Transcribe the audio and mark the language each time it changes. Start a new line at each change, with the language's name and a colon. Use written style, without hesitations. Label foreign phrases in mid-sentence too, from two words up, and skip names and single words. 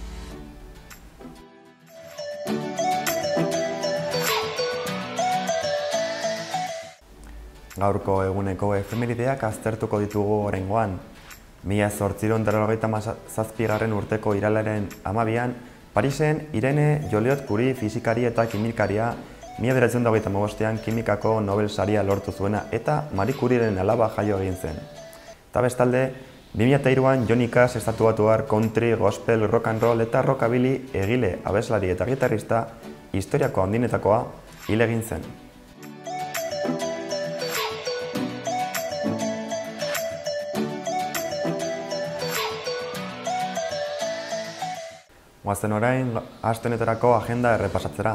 Basque: Gaurko eguneko efemerideak aztertuko ditugu oraingoan. 1897 urteko irailaren 12an, Parisen Irene Joliot-Curie fisikari eta kimikaria 1925an kimikako Nobel saria lortu zuena eta Marie Curieren alaba jaio egin zen. Eta bestalde, 2003an Johnny Cash estatuatuar country, gospel,
English: rock and roll
Basque: eta rockabilly egile, abeslari eta gitarrista historiako handinetakoa hil egin zen. Goazen orain, aste honetarako agenda errepasatzera.